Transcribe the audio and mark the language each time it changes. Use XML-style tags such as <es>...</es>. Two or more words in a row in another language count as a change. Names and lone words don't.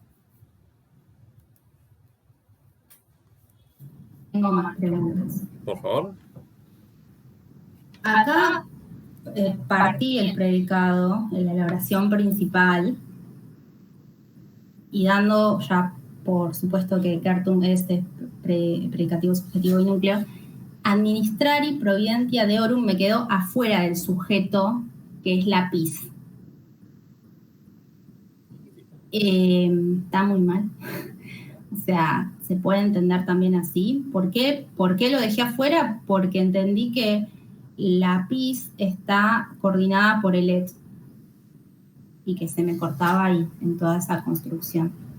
<es>Tengo más preguntas. Por favor. Acá partí el predicado en la oración principal y dando ya por supuesto que Cartum es predicativo, subjetivo y núcleo,</es> <la>administrari providentia deorum</la> <es>me quedó afuera del sujeto, que es la pis. Está muy mal. O sea, se puede entender también así. ¿Por qué? ¿Por qué lo dejé afuera? Porque entendí que la pis está coordinada por el et y que se me cortaba ahí en toda esa construcción.</es>